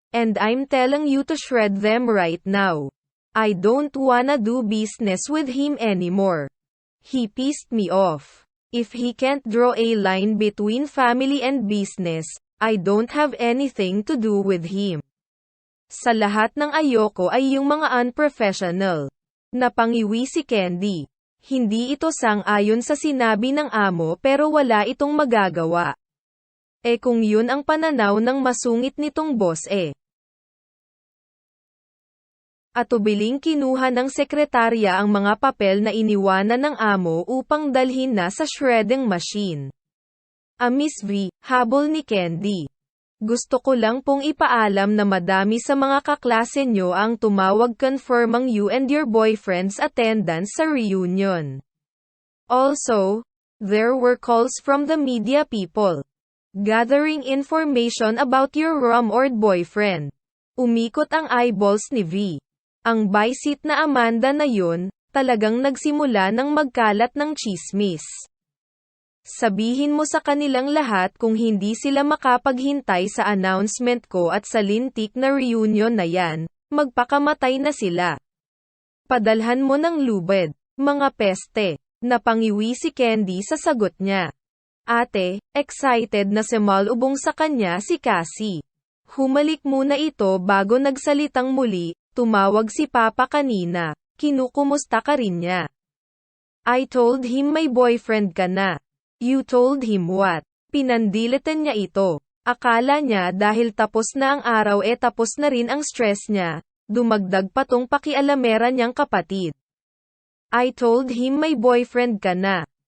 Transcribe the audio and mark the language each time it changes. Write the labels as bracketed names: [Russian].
[English] And I'm telling you to shred them right now. I don't wanna do business with him anymore. He pissed me off. If he can't draw a line between family and business, I don't have anything to do with him. [Filipino] Sa lahat ng ayoko ay yung mga unprofessional. Napangiwi si Candy. Hindi ito sang-ayon sa sinabi ng amo pero wala itong magagawa. Kung yun ang pananaw ng masungit nitong boss Atubiling kinuha ng sekretarya ang mga papel na iniwanan ng amo upang dalhin na sa shredding machine. Miss V, habol ni Candy. Gusto ko lang pong ipaalam na madami sa mga kaklase nyo ang tumawag [English] confirming you and your boyfriend's attendance [Filipino] sa reunion. [English] Also, there were calls from the media people. Gathering information about your rumored boyfriend. [Filipino] Umikot ang eyeballs ni V. Ang buy-seat na Amanda na yun, talagang nagsimula ng magkalat ng chismis. Sabihin mo sa kanilang lahat kung hindi sila makapaghintay sa announcement ko at sa lintik na reunion na yan, magpakamatay na sila. Padalhan mo ng lubed, mga peste. Napangiwi si Candy sa sagot niya. Ate, excited na sumalubong sa kanya si Cassie. Humalik muna ito bago nagsalitang muli. Tumawag si Papa kanina. Kinukumusta ka rin niya. [English] I told him [Filipino] may boyfriend ka na. [English] You told him what? [Filipino] Pinandilitan niya ito. Akala niya dahil tapos na ang araw tapos na rin ang stress niya. Dumagdag pa tong pakialamera niyang kapatid. [English] I told him [Filipino] may boyfriend ka na.